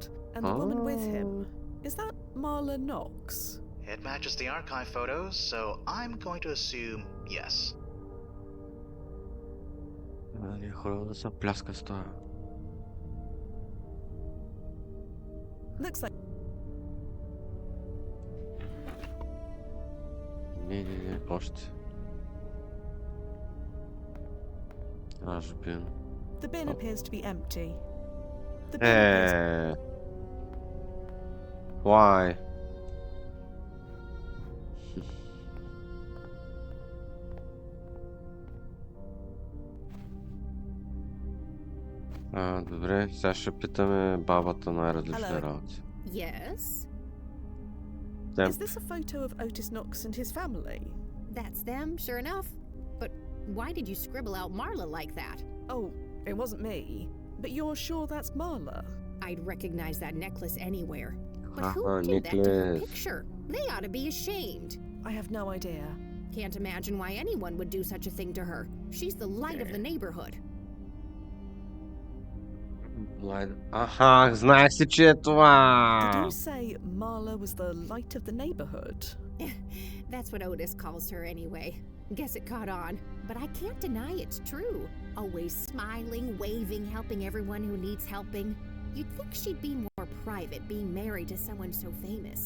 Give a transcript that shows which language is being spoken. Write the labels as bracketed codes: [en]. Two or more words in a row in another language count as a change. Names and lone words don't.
[en] And the woman with him, is that Marla Knox? It matches the archive photos, so I'm going to assume yes. Looks like. [bg] Не, още. [en] Bin. The bin appears to be empty. The bin appears. Why? [bg] Добре, сега ще питаме бабата най-различни работи. [en] Yes? Is this a photo of Otis Knox and his family? That's them, sure enough. But why did you scribble out Marla like that? Oh, it wasn't me. But you're sure that's Marla? I'd recognize that necklace anywhere. But who did that to her picture? They ought to be ashamed. I have no idea. Can't imagine why anyone would do such a thing to her. She's the light of the neighborhood. [bg] Знаех си, че е това! [en] Did you say Marla was the light of the neighborhood? That's what Otis calls her anyway. Guess it caught on. But I can't deny it's true. Always smiling, waving, helping everyone who needs helping. You'd think she'd be more private being married to someone so famous.